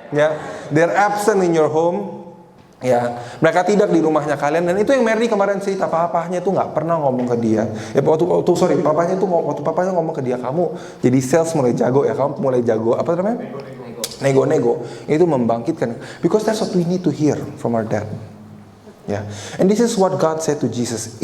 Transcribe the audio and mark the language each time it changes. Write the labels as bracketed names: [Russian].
[English] Ya, they're absent in your home. [Indonesian] Ya, mereka tidak di rumahnya kalian, dan itu yang Mary kemarin cerita, papanya tuh nggak pernah ngomong ke dia. Ya papanya tuh waktu papanya ngomong ke dia, kamu jadi sales mulai jago ya, kamu mulai jago apa namanya? Nego. Itu membangkitkan, [English] because that's what we need to hear from our dad. Ya, and this is what God said to Jesus.